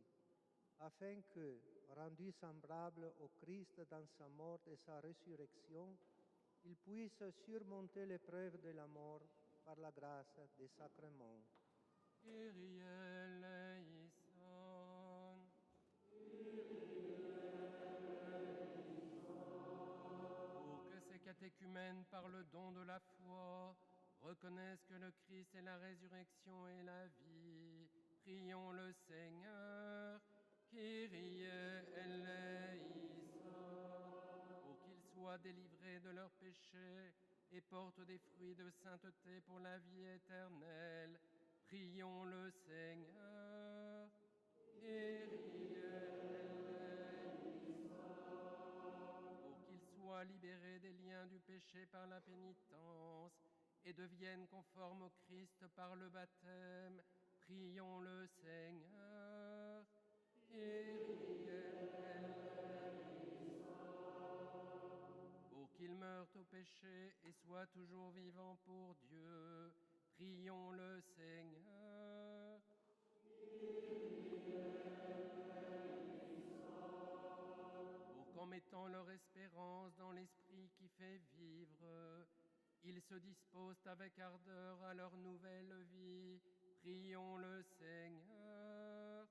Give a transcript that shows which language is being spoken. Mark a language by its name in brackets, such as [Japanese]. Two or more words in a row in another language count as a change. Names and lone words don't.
[French] afin que, rendus semblables au Christ dans sa mort et sa résurrection, ils puissent surmonter l'épreuve de la mort par la grâce des sacrements. [Greek] Κύριε ἐλέησον. [French] Pour que ces catéchumènes, par le don de la foi, reconnaissent que le Christ est la résurrection et la vie, prions le Seigneur. [Greek] Κύριε ἐλέησον. [French] Pour qu'ils soient délivrés de leurs péchés et portent des fruits de sainteté pour la vie éternelle, prions le Seigneur. [Greek] Κύριε ἐλέησον. [French] Pour qu'ils soient libérés des liens du péché par la pénitence et deviennent conformes au Christ par le baptême, prions le Seigneur. [Greek] Κύριε ἐλέησον. [French] Pour qu'ils meurent au péché et soient toujours vivants pour Dieu, prions le Seigneur. Pour qu'en mettant leur espérance dans l'Esprit qui fait vivre, ils se disposent avec ardeur à leur nouvelle vie, prions le Seigneur.